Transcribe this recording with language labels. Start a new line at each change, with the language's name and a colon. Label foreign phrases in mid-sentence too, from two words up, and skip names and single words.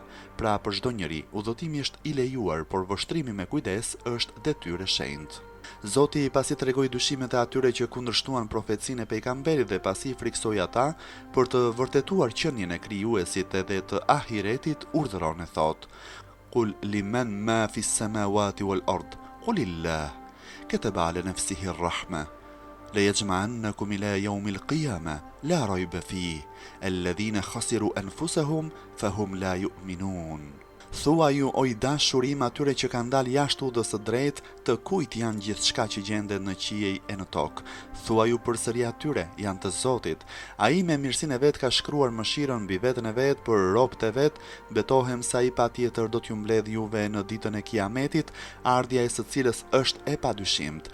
Albanian: Pra për çdo njeri, udhëtimi është i lejuar, por vështrimi me kujdes është detyrë e shenjtë. Zoti pasi tregoi dyshimet e atyre që kundërshtuan profecinë e pejgamberit dhe pasi friksoi ata për të vërtetuar qenien e krijuesit edhe të ahiretit, urdhëron e thotë:
Arabic: "قل لمن ما في السماوات والأرض قل لله كتب على نفسه الرحمة ليجمعنكم إلى يوم القيامة لا ريب فيه الذين خسروا أنفسهم فهم لا يؤمنون." Thuaju o i dashurim atyre që kanë dalë jashtë udhës së drejtë, të kujt janë gjithçka që gjendet në qiej e në tokë. Thuaju përsëri atyre, janë të Zotit. Ai me mirësinë e vet ka shkruar mëshirën mbi veten e vet për robët e vet. Betohem se ai patjetër do t'ju mbledh juve në ditën e Kiametit, ardhja e së cilës është e padyshimt.